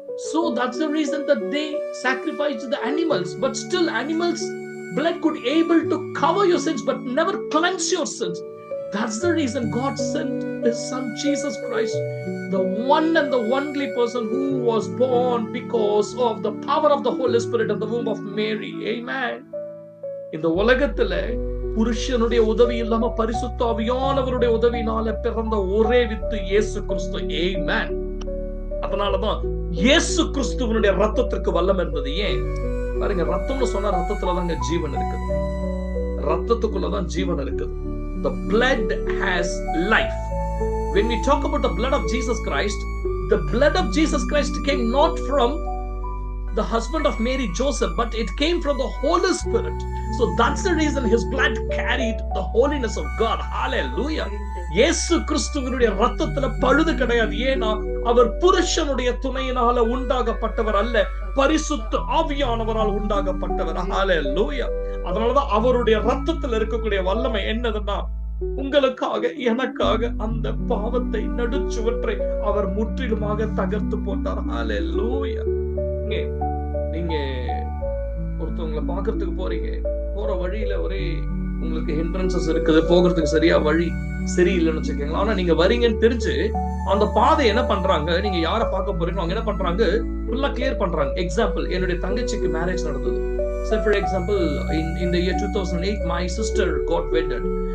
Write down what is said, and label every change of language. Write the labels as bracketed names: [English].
[English] So that's the reason that they sacrificed the animals, but still animals blood could able to cover your sins but never cleanse your sins. That's the reason God sent his son Jesus Christ, the one and the only person who was born because of the power of the Holy Spirit in the womb of Mary. Amen. [Tamil] இந்த உலகத்துல புருஷனுடைய உதவி இல்லாம பரிசுத்த ஆவியானவருடைய உதவினால பிறந்த ஒரே with இயேசு கிறிஸ்து. Amen. அதனாலதான் இயேசு கிறிஸ்துவனுடைய ரத்தத்திற்கு வல்லமை இருந்தது. ஏன் பாருங்க, ரத்தம்னு சொன்னா ரத்தத்துலதாங்க ஜீவன் இருக்குது. ரத்தத்துக்குள்ளதான் ஜீவன் இருக்குது. [English] The blood has life. When we talk about the blood of Jesus Christ, the blood of Jesus Christ came not from the husband of Mary, Joseph, but it came from the Holy Spirit. So that's the reason his blood carried the holiness of God. Hallelujah. [Tamil] இயேசு கிறிஸ்துவினுடைய ரத்தத்துல பழுது கிடையாது. ஏன்னா அவர் புருஷனுடைய துணையினால உண்டாகப்பட்டவர் அல்ல, பரிசுத்த ஆவியானவரால் உண்டாகப்பட்டவர். ஹalleluya. அதனாலதான் அவருடைய ரத்தத்துல இருக்கக்கூடிய வல்லமை என்னதுன்னா, உங்களுக்காக, எனக்காக அந்த பாவத்தை, நடுச்சுவற்றை அவர் முற்றிலுமாக தகர்த்து போட்டார். ஹalleluya. நீங்க ஒருத்தவங்களை பாக்குறதுக்கு போறீங்க, போற வழியில ஒரே உங்களுக்கு ஹிண்ட்ரன்சஸ் இருக்குது, போகிறதுக்கு சரியா வழி சரியில்லைன்னு வச்சுக்கோங்களா. ஆனா நீங்க வரீங்கன்னு தெரிஞ்சு அந்த பாதை என்ன பண்றாங்க, நீங்க யார பார்க்க போறீங்க அவங்க என்ன பண்றாங்க, ஃபுல்லா கிளியர் பண்றாங்க. எக்ஸாம்பிள், என்னுடைய தங்கச்சிக்கு மேரேஜ் நடந்தது. [English] So for example, in the year 2008, my sister got wedded.